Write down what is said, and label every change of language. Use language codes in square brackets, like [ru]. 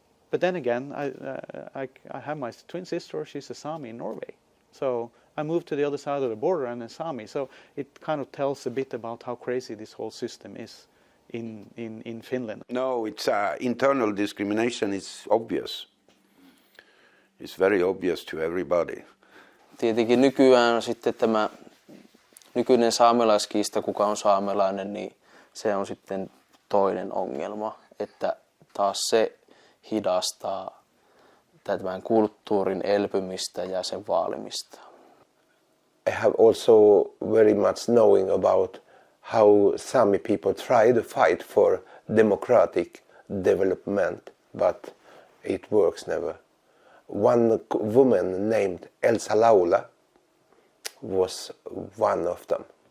[en] But then again, I have my twin sister. She's a Sami in Norway. So I moved to the other side of the border and a Sami. So it kind of tells a bit about how crazy this whole system is in Finland. No, it's internal discrimination is obvious. It's very obvious to everybody. [fi] Tietenkin nykyään sitten tämä nykyinen saamelaiskiista, kuka on saamelainen, niin se on sitten toinen ongelma, että taas se hidastaa tämän kulttuurin elpymistä ja sen vaalimista. [en] I have also very much knowing about how Sami people try to fight for democratic development, but it works never. One woman named Elsa Laula was one of them.